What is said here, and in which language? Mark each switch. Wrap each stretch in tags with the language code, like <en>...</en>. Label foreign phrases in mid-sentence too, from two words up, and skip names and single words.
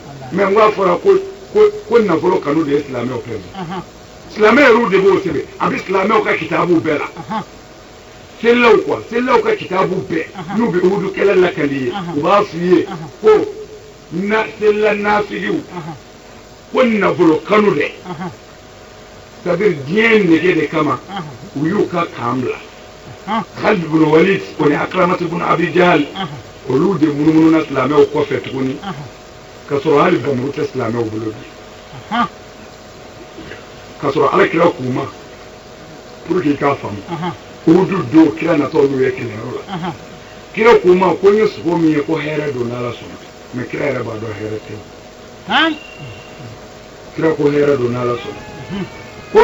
<bm>mais n k'a fɔra ko nafolo kanu de ye silamɛw pɛridi silamɛ yɛrɛw de b'o sɛbɛn a bɛ silamɛw ka kitabu bɛɛ la selilaw ka kitabu bɛɛ n'u bɛ uhudu kɛlɛ lakali ye u b'a f'i ye ko selila nafigiw ko nafolo kanu dɛ</bm> <fr>c'est à dire</fr> <bm>diɲɛ nege de kama u y'u ka kan bila Khalid ibn Walid o ni Akramatu ibn Abi Jahl olu de munumununa silamɛw kɔfɛ tuguni ka sɔrɔ hali bamuru tɛ silamɛw bolo bi ka sɔrɔ alakira k'u ma</bm> <fr>pour que</fr> <bm>i k'a faamu uhudu don kira natɔ n'u ye kɛlɛyɔrɔ la kira k'u ma ko n ye sogo min ye ko hɛrɛ don n'ala sɔnna mais kira yɛrɛ b'a dɔn hɛrɛ tɛ kira ko hɛrɛ don n'ala sɔnna ko</bm>